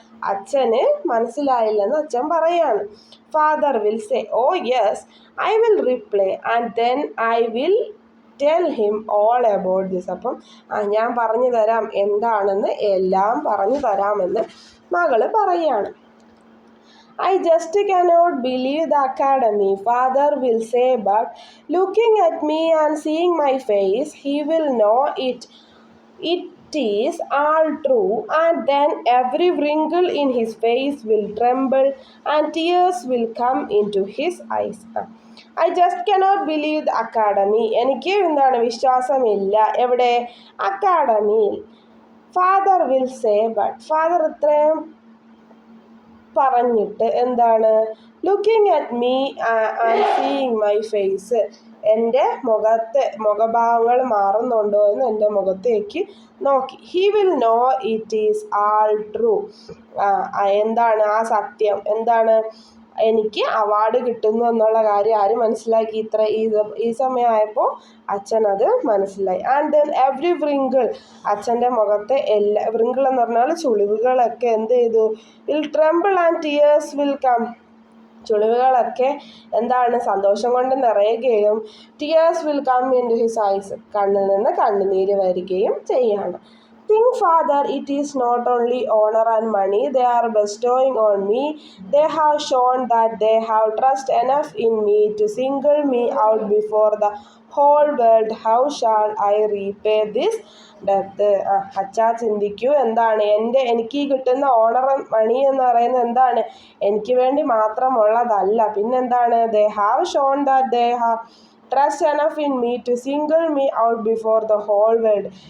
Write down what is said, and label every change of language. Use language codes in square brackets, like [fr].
[ml] അച്ഛന് മനസ്സിലായില്ലെന്ന് അച്ഛൻ പറയാണ്. [en] Father will say, oh yes, I will reply and then I will tell him all about this. [ml] അപ്പം ഞാൻ പറഞ്ഞു തരാം, എന്താണെന്ന് എല്ലാം പറഞ്ഞു തരാമെന്ന് മകള് പറയുകയാണ്. [en] I just cannot believe the academy, father will say, but looking at me and seeing my face, he will know it is all true, and then every wrinkle in his face will tremble and tears will come into his eyes. I just cannot believe the academy. [ml] എനിക്ക് എന്താണ്, വിശ്വാസമില്ല. എവിടെ? അക്കാഡമിയിൽ. [en] father will say, but father [ml] ഇത്രയും പറഞ്ഞിട്ട് എന്താണ്, [en] looking at me and seeing my face, [ml] എൻ്റെ മുഖഭാവങ്ങൾ മാറുന്നുണ്ടോ എന്ന് എൻ്റെ മുഖത്തേക്ക് നോക്കി. [en] He will know it is all true. [ml] എന്താണ് ആ സത്യം, എന്താണ്, എനിക്ക് അവാർഡ് കിട്ടുന്നു എന്നുള്ള കാര്യം ആര് മനസ്സിലാക്കി? ഈ സമയമായപ്പോൾ അച്ഛൻ അത് മനസ്സിലായി. [en] and then every wrinkle, [ml] അച്ഛൻ്റെ മുഖത്തെ എല്ലാ വ്രിങ്കിൾ എന്ന് പറഞ്ഞാൽ ചുളിവുകളൊക്കെ എന്ത് ചെയ്തു? [en] Will tremble and tears will come. [ml] ചുളിവുകളൊക്കെ എന്താണ്, സന്തോഷം കൊണ്ട് നിറയുകയും [en] tears will come in to his eyes, [ml] കണ്ണിൽ നിന്ന് കണ്ണുനീര് വരികയും ചെയ്യാണ്. [en] Think, father, it is not only honor and money they are bestowing on me. They have shown that they have trust enough in me to single me out before the whole world, how shall I repay this debt? [ml] അച്ഛാ ചിന്തിക്കൂ, എന്താണ് എനിക്ക് ഈ കിട്ടുന്ന owner മണി എന്ന് പറയുന്നത് എന്താണ്, എനിക്ക് വേണ്ടി മാത്രമുള്ളതല്ല, പിന്നെന്താണ്? [en] They have shown that they have trust enough in me to single me out before the whole world.